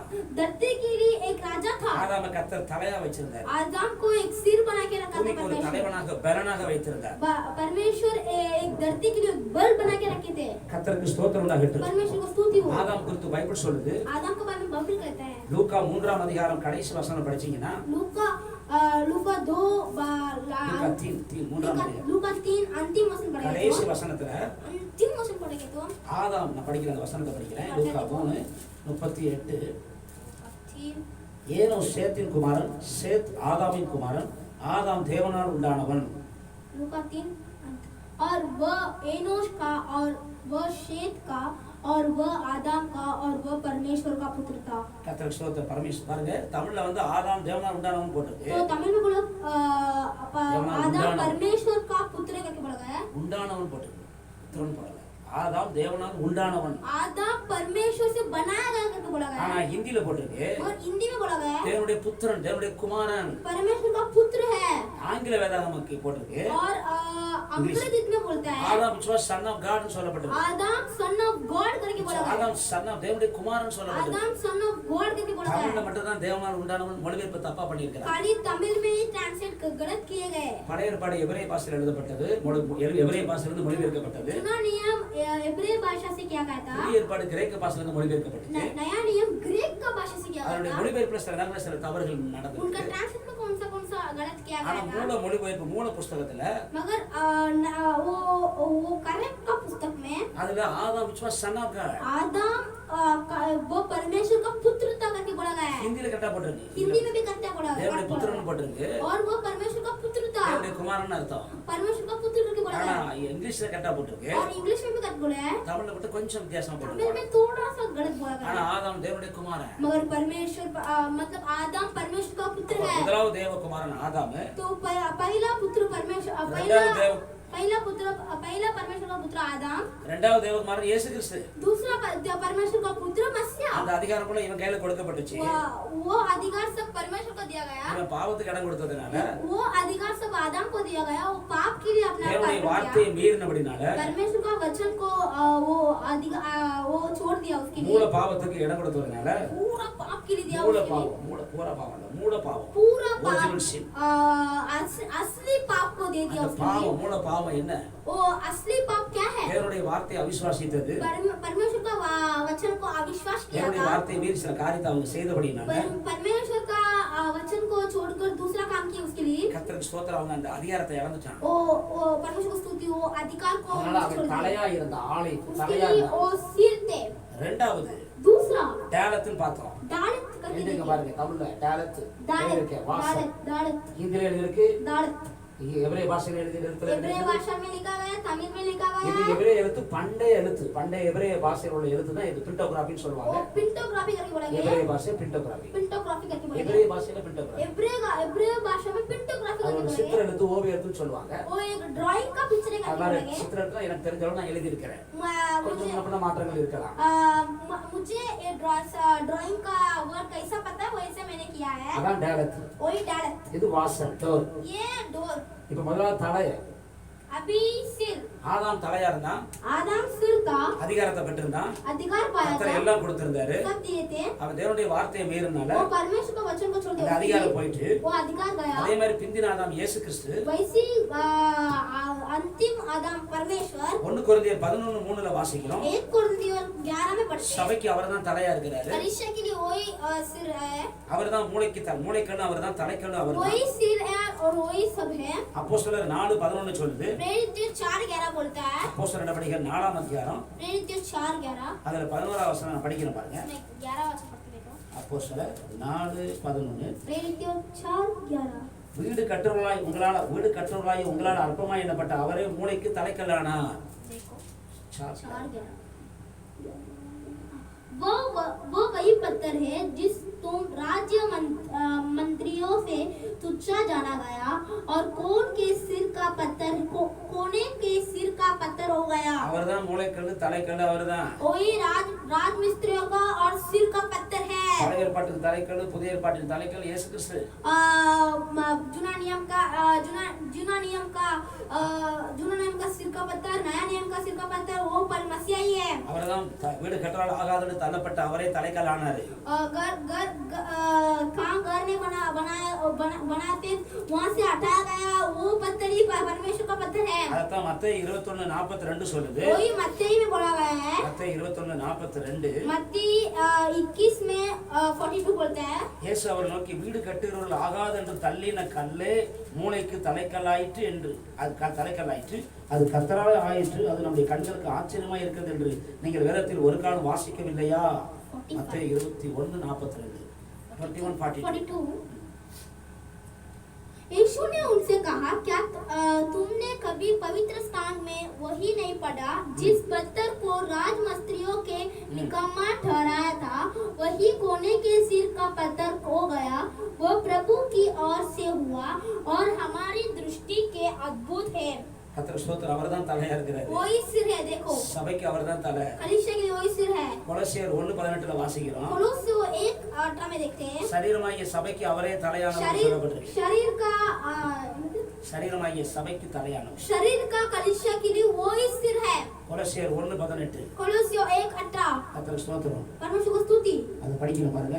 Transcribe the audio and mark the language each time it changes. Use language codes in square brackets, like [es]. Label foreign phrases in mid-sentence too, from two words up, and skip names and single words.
[hi] धरती के लिए एक राजा था। [ta] ஆதாம கர்த்தர் தலையா வச்சிருந்தார். [hi] आदम को एक सिर बना के रखा था [ta] பூமிக்கு ஒரு தலைவனாக பலனாக வைத்திருந்தார். [hi] परमेश्वर एक धरती के लिए बल बना के रखे थे। [ta] கர்த்தருக்கு ஸ்தோத்திரம் உண்டாகட்டும். [hi] परमेश्वर को स्तुति हो। [ta] ஆதாம் குறித்து பைபிள் சொல்லுது. [hi] आदम के बारे में बाइबल कहता है। [ta] லூக்கா 3ஆம் அதிகாரம் கடைசி வசனம் படிச்சீங்கன்னா [hi] लूका 2 लूका 3 अंतिम वचन पढ़ेंगे [ta] கடைசி வசனத்துல [hi] अंतिम वचन पढ़ेंगे तो [ta] ஆதாம், நான் படிக்கிற அந்த வசனத்தை படிக்கிறேன். லூக்கா 3:38. ஏனோ சேத்தின் குமாரன், சேத் ஆதாமின் குமாரன், ஆதாம் தேவனால் உண்டானவன். [hi] लूका 3 और वह एनोश का और वह शेत का और वह आदम का और वह परमेश्वर का पुत्र था। [ta] கர்த்தருக்கு ஸ்தோத்திரம். பரமேஸ்வர் பாருங்க, தமிழ்ல வந்து ஆதாம் தேவனால் உண்டானவன் போட்டிருக்கு. [hi] तो तमिल में बोलो आदम परमेश्वर का पुत्र करके बोला गया है। [ta] உண்டானவன் போட்டிருக்கு. திரும்ப போடல. ஆதாம் தேவனால் உண்டானவன். [hi] आदम परमेश्वर से बनाया गया करके बोला गया [ta] ஆனா [hi] है। [ta] ஹிந்தில போட்டிருக்கு. [hi] और हिंदी में बोला गया है [ta] தேவனுடைய புத்திரன், தேவனுடைய குமாரன். [hi] परमेश्वर का पुत्र है। [ta] ஆங்கில வேதாகமக்கு போட்டிருக்கு. [hi] और अंग्रेजी में बोलता है [ta] ஆதாம் [en] son of God [ta] னு சொல்லப்பட்டிருக்கு. [hi] आदम [en] son of God [hi] करके बोला गया है। [ta] ஆதாம் [en] son of [ta] தேவனுடைய குமாரன் சொல்லப்பட்டிருக்கு. [hi] आदम [en] son of God [hi] करके बोला गया [ta] தமிழ்ல [hi] है। [ta] மட்டும் தான் தேவனால் உண்டானவன் மொழிபெயர்ப்பு தப்பா பண்ணியிருக்காங்க. [hi] खाली तमिल में ही ट्रांसलेट गलत किए गए। [ta] பழைய ஏற்பாடு எபிரேய பாஷையில் எழுதப்பட்டது, எபிரேய பாஷையிலிருந்து மொழிபெயர்க்கப்பட்டது. [hi] पुराना नियम इब्रानी भाषा से किया गया था। [ta] புதிய ஏற்பாடு கிரேக்க பாஷையிலிருந்து மொழிபெயர்க்கப்பட்டது. [hi] नया नियम ग्रीक का भाषा से किया [ta] அதனுடைய [hi] गया था। [ta] மொழிபெயர்ப்புல சில நேரங்களில் சில தவறுகள் [hi] उनका [ta] நடந்தது. [hi] ट्रांसलेट में कौन सा गलत किया [ta] ஆனா [hi] गया था। [ta] மூல மொழிபெயர்ப்பு மூல புஸ்தகத்துல [hi] मगर वो करेक्ट का पुस्तक में [ta] அதுல ஆதாம் [en] which was son of God [hi] आदम वो परमेश्वर का पुत्र था करके बोला गया है। [ta] ஹிந்தில கரெக்டா போட்டிருக்கு. [hi] हिंदी में भी करते बोला गया [ta] தேவனுடைய புத்திரன் போட்டிருக்கு. [hi] और वो परमेश्वर का पुत्र था। [ta] தேவனுடைய குமாரன் அர்த்தம். [hi] परमेश्वर का पुत्र करके बोला [ta] ஆனா [hi] गया है। [ta] இங்கிலீஷ்ல கரெக்டா போட்டிருக்கு. [hi] और इंग्लिश में भी करके बोला है। [ta] தமிழ்ல மட்டும் கொஞ்சம் வித்தியாசமா [hi] तमिल [ta] போட்டிருக்கு. [hi] में थोड़ा सा गलत बोला गया [ta] ஆனா [hi] है। [ta] ஆதாம் தேவனுடைய குமாரன். [hi] मगर परमेश्वर मतलब आदम परमेश्वर का पुत्र है। [ta] முதலாவது தேவ குமாரன் ஆதாம். [hi] तो पहला पुत्र परमेश्वर पहला परमेश्वर का पुत्र आदम। [ta] இரண்டாவது தேவ குமாரன் இயேசு கிறிஸ்து. [hi] दूसरा परमेश्वर का पुत्र मसीहा। [ta] அந்த அதிகாரம் கூட இவன் கையில கொடுக்கப்பட்டுச்சு. [hi] वो अधिकार सब परमेश्वर को दिया गया। [ta] இவன் பாவத்துக்கு இடம் கொடுத்ததனால, [hi] वो अधिकार सब आदम को दिया गया। वो पाप के लिए अपना [ta] தேவனுடைய வார்த்தையை மீறினபடினால [hi] परमेश्वर का वचन को वो छोड़ दिया उसके [ta] மூல [hi] लिए। [ta] பாவத்துக்கு இடம் கொடுத்ததனால [hi] पूरा पाप के लिए दिया [ta] மூல [hi] उसके लिए। [ta] பாவம், பூரா பாவம் இல்ல, மூல பாவம், [hi] पूरा [en] Original sin. [hi] पाप असली पाप को दे दिया [ta] அந்த [hi] उसके [ta] பாவம், [hi] लिए। [ta] மூல பாவம் என்ன? [hi] वो असली पाप क्या है। [ta] தேவனுடைய வார்த்தையை அவிசுவாசித்தது. [hi] परमेश्वर का वचन को अविश्वास किया [ta] தேவனுடைய [hi] था। [ta] வார்த்தையை மீறி சில காரியத்தை அவங்க செய்தபடினால [hi] परमेश्वर का वचन को छोड़कर दूसरा काम किया उसके लिए। [ta] கர்த்தருக்கு ஸ்தோத்திரம், அவங்க அந்த அதிகாரத்தை இழந்துட்டாங்க. [hi] वो परमेश्वर को स्तुति वो अधिकार को [ta] அதனால [hi] छोड़ [ta] அவன் [hi] दिया। [ta] தலையா இருந்த ஆளை [hi] उसके [ta] தலையா [hi] लिए [ta] இருந்தான். [hi] वो सिर थे। [ta] ரெண்டாவது [hi] दूसरा [ta] டேலத்துன்னு பார்த்தோம். [hi] दाड़त करके [ta] எழுதிருக்க [hi] देखिए। [ta] பாருங்க, தமிழ்ல டேலத் எழுதிருக்க, வாசம். [hi] दाड़त [ta] ஹிந்தில எழுதிருக்கு, [hi] दाड़त [ta] எபிரேய பாஷையில எழுதிருக்கு. [hi] इब्रानी भाषा में लिखा गया, तमिल में लिखा [ta] இது [hi] गया। [ta] எபிரேய எழுத்து, பண்டைய எழுத்து, பண்டைய எபிரேய பாஷையில் உள்ள எழுத்து தான் இது பிண்டோகிராஃபின்னு சொல்லுவாங்க. [hi] वो पिंटोग्राफी करके बोला गया। [ta] எபிரேய பாஷை பிண்டோகிராஃபி. [hi] पिंटोग्राफी करके बोला [ta] எபிரேய [hi] गया। [ta] பாஷையில பிண்டோகிராஃபி. [hi] इब्रानी भाषा में पिंटोग्राफी [ta] அது [hi] करके [ta] ஒரு [hi] बोला [ta] சித்திர [hi] गया। [ta] எழுத்து, ஓவிய எழுத்துன்னு சொல்லுவாங்க. [hi] वो एक ड्राइंग का पिक्चर करके [ta] அது [hi] बोला [ta] மாதிரி [hi] गया। [ta] சித்திர எழுத்துல எனக்கு தெரிஞ்சளவு நான் எழுதி இருக்கிறேன். கொஞ்சம் [hi] मुझे [ta] முன்ன மாற்றங்கள் இருக்கலாம். [hi] मुझे ये ड्राइंग का वर्क कैसा पता है वैसे मैंने किया है। [ta] அதான் டேலத். [hi] वही डालत। [ta] இது வாசல், டோர். [hi] ये डोर। [ta] இப்ப முதல்ல தலை. [hi] अभी सिर। [ta] ஆதாம் தலையா இருந்தான், [hi] आदम सिर था, [ta] அதிகாரத்தை பெற்றிருந்தான், [hi] अधिकार पाया [ta] கர்த்தர் [hi] था, [ta] எல்லாம் கொடுத்திருந்தாரு. [hi] सब दिए थे। [ta] அவன் தேவனுடைய வார்த்தையை மீறினால [hi] वो परमेश्वर का वचन को छोड़ [ta] அந்த [hi] दिया, [ta] அதிகாரம் போயிட்டு [hi] वो अधिकार गया। [ta] அதே மாதிரி பிந்தின ஆதாம் இயேசு கிறிஸ்து [hi] वैसी अंतिम आदम परमेश्वर [ta] 1 கொரிந்தியர் 11:3ல வாசிக்கிறோம். [hi] 1 कोरिन्थियों 11 में पढ़ते हैं। [ta] சபைக்கு அவர்தான் தலையா இருக்கிறாரு. [hi] कलीसिया के लिए वही सिर है, [ta] அவர்தான் மூளைக்கண்ணு, அவர்தான் தலைக்கண்ணு, அவர்தான். [hi] वही सिर है और वही सब है। [ta] அப்போஸ்தலர் 4:11 சொல்லுது. [hi] प्रेरित 4:11 बोलता है। [ta] அப்போஸ்தலர் நடவடிக்கைகள் 4ஆம் அதிகாரம் [hi] प्रेरित 4:11 [ta] அதுல 11ஆம் வசனம் நான் படிக்கிறேன் பாருங்க. [hi] मैं 11 वचन पढ़ते देखो। [ta] அப்போஸ்தலர் 4:11 [hi] प्रेरित 4:11 11 [ta] வீடு கட்டுறவர்களாய் உங்களால் அற்பமாய் எண்ணப்பட்ட அவரே மூளைக்கு தலைக்கல்லானார். [hi] देखो 4:11 वो वही पत्थर है जिस तुम राज्य मंत्रियों से तुच्छा जाना गया और कोने के सिर का पत्थर हो गया. [ta] அவர்தான் மூளைக்கல்லு தலைக்கல்லு அவர்தான். [hi] वही राज मिस्त्रियों का और सिर का पत्थर है. [ta] பழைய ஏற்பாட்டின் தலைக்கல்லு புதிய ஏற்பாட்டின் தலைக்கல் இயேசு கிறிஸ்து. [hi] जुना नियम का सिर का पत्थर, नया नियम का सिर का पत्थर वो मसीहा ही है. [ta] அவர்தான் வீடு கட்டறால் ஆகாதன்னு தள்ளப்பட்ட அவரே தலைக்கல் ஆனாரு. [hi] घर ने बनाते वहां से हटाया गया वो पत्थर ही परमेश्वर का पत्थर है. [ta] அதான் மத்தேயு 21:42 சொல்லுது. [hi] वही मत्ती में बोला गया है. [ta] மத்தேயு 21:42 [hi] मत्ती 21 में 42 बोलता है. [ta] இயேசு அவர் நோக்கி வீடு கட்டுகிறவர்கள் ஆகாதென்று தள்ளின கல்லே மூளைக்கு தலைக்கல்லாயிற்று என்று அது தலைக்கல்லாயிற்று, அது கர்த்தரால் ஆயிற்று, அது நம்முடைய கண்களுக்கு ஆச்சரியமாய் இருக்கிறது என்று நீங்கள் வேதத்தில் ஒரு காலம் வாசிக்கவில்லையா? மத்தேயு 21:42 21:42 [hi] यीशु ने उनसे कहा, क्या तुमने कभी पवित्र स्थान में वही नहीं पढ़ा जिस पत्थर को राजमिस्त्रियों के निकम्मा ठहराया था, वही कोने के सिर का पत्थर हो गया, वो प्रभु की ओर से हुआ और हमारी दृष्टि के अद्भुत है. [ta] கர்த்தர் ஸ்தோத்திரம். அவர்தான் தலையா இருக்கிறார். [hi] वही सिर है. देखो [ta] சபைக்கு அவர்தான் தலை. [hi] कलीसिया के लिए वही सिर है. [ta] கொலோசியர் 1:18 வாசிக்கிறோம். [hi] कोलोसियों 1:8 में देखते हैं [ta] சரீரமாகிய சபைக்கு அவரே தலையானவர் சொல்லப்பட்டிருக்கு. சரீரமாகிய சபைக்கு தலையானவர். [hi] शरीर का कलीसिया के लिए वही सिर है. [ta] கொலோசியர் 1:18 [hi] कोलोसियों 1:8 [ta] கர்த்தர் ஸ்தோத்திரம். [hi] परमेश्वर को स्तुति. [ta] அது படிக்கணும் பாருங்க.